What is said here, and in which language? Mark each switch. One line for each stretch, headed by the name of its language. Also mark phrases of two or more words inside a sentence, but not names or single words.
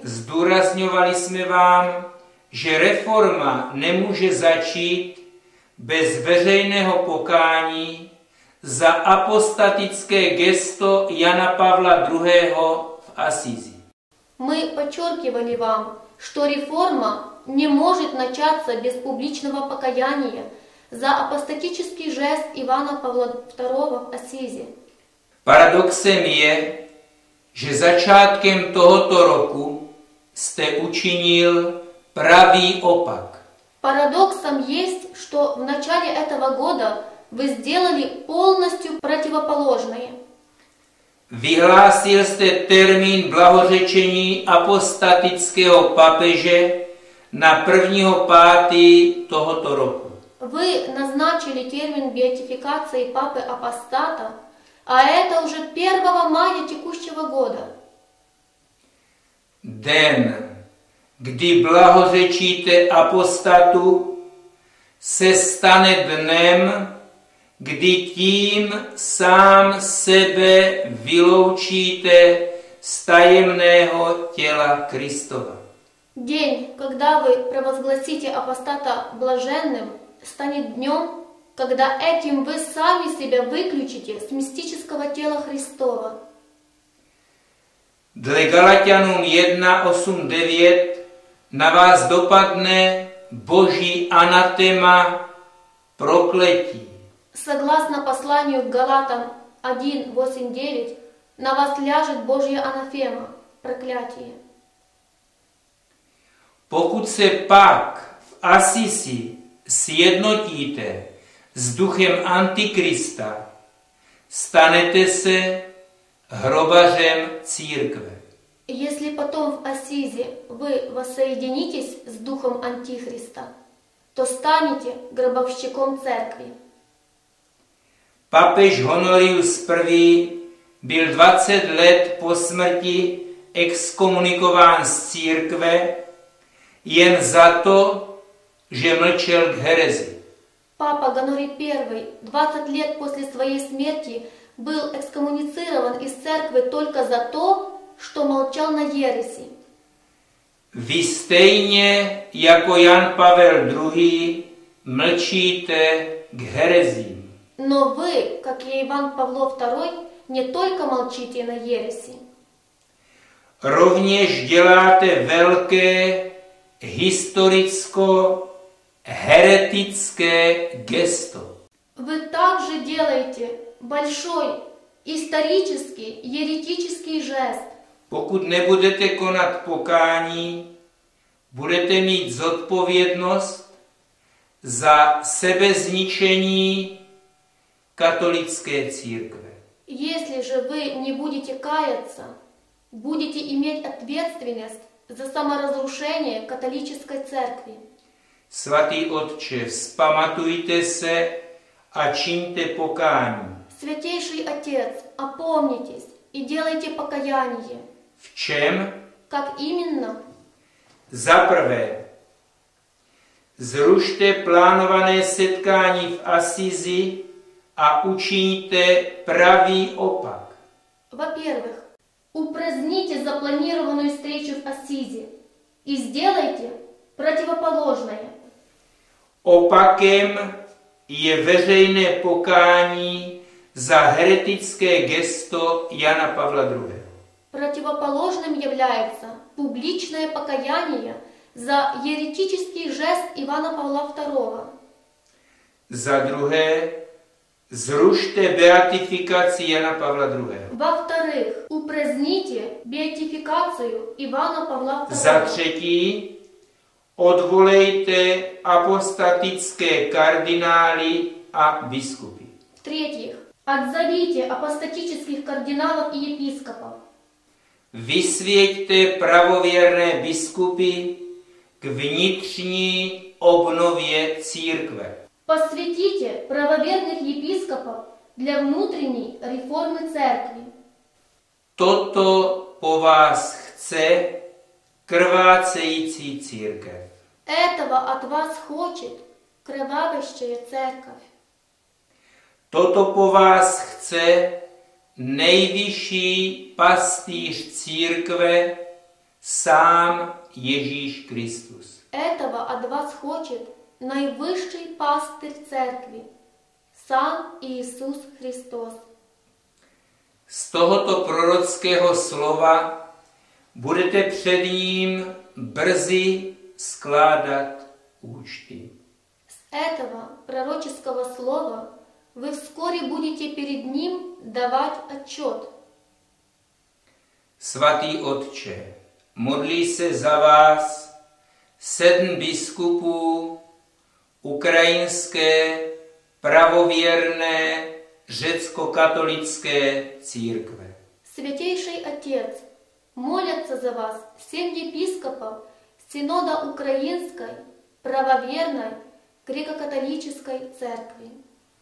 Czech: Zdůrazňovali jsme vám, že reforma nemůže začít bez veřejného pokání za apostatické gesto Jana Pavla II. V Asízi.
Russian: Мы подчеркивали вам, что реформа не может начаться без публичного покаяния за апостатический жест Ивана Павла II в Ассизи.
Czech: Paradoxem je, že začátkem tohoto roku jste učinil pravý opak.
Russian: Парадоксом есть, что в начале этого года вы сделали полностью противоположное.
Czech: Vyhlásil jste termín blahořečení apostatického papeže na 1.5. tohoto roku.
Russian: Вы назначили термин беатификации папы апостата, а это уже 1 мая текущего года.
Czech: Den, kdy blahořečíte apostatu, se stane dnem, kdy tím sám sebe vyloučíte z tajemného těla Kristova.
Russian: День, когда вы провозгласите апостата блаженным, станет днем, когда этим вы сами себя выключите с мистического тела Христова.
Czech: Dle Galatianům 1:8-9 na vás dopadne boží anatema prokletí.
Russian: Согласно посланию к Галатам 1:8-9, на вас ляжет Божья анафема, проклятие.
Czech: Pokud se pak v Asisi sjednotíte s duchem Antikrista, stanete se hrobařem církve.
Russian: Если потом в Ассизе вы воссоединитесь с духом Антихриста, то станете гробовщиком церкви.
Czech: Papež Honorius I. byl 20 let po smrti exkomunikován z církve jen za to, že mlčel k herezi.
Russian: Папа Гонорий I 20 лет после своей смерти был экскоммуницирован из церкви только за то, что молчал на ереси.
Czech: Vy stejně jako Jan Pavel II. Mlčíte k herezím.
Russian: Но вы, как и Иван Павлов II, не только молчите на ереси.
Czech: Rovněž děláte velké historicko-heretické gesto.
Russian: Вы также делаете большой исторический, еретический жест.
Czech: Pokud nebudete konat pokání, budete mít zodpovědnost za sebezničení katolické církve.
Russian: Если же вы не будете каяться, будете иметь ответственность за саморазрушение католической церкви.
Czech: Svatý Otče, vzpamatujte se a čiňte pokání.
Russian: Святейший Отец, опомнитесь и делайте покаяние.
Czech: V čem?
Russian: Как именно?
Czech: Za prvé, zrušte plánované setkání v Asizi a učiňte pravý opak.
Russian: Во-первых, упраздните запланированную встречу в Ассизе и сделайте противоположное.
Czech: Opakem je veřejné pokání za heretické gesto Jana Pavla II.
Russian: Противоположным является публичное покаяние за еретический жест Ивана Павла II.
Czech: Za druhé, zrušte beatifikaci Jana Pavla II.
Russian: Во-вторых, упраздните беатификацию Ивана Павла II.
Czech: Za třetí, odvolejte apostatické kardinály a biskupy.
Russian: В-третьих, отзовите апостатических кардиналов и епископов.
Czech: Vysvěťte pravověrné biskupy k vnitřní obnově církve.
Russian: Посвятите правоверных епископов для внутренней реформы церкви.
Czech: Toto po vás chce krvácející církev.
Russian: Этого от вас хочет кровавящая церковь.
Czech: Toto po vás chce nejvyšší pastýř církve, sám Ježíš Kristus.
Russian: Этого от вас хочет наивысший пастырь церкви, сам Иисус Христос.
Czech: Z tohoto prorockého slova budete před ním brzy skládat účty.
Russian: С этого пророческого слова вы вскоре будете перед ним давать отчет.
Czech: Svatý Otče, modlí se za vás 7 biskupů ukrajinské pravověrné řecko-katolické církve.
Russian: Святейший Отец, молятся за вас 7 епископов Синода Украинской правоверной греко-католической церкви.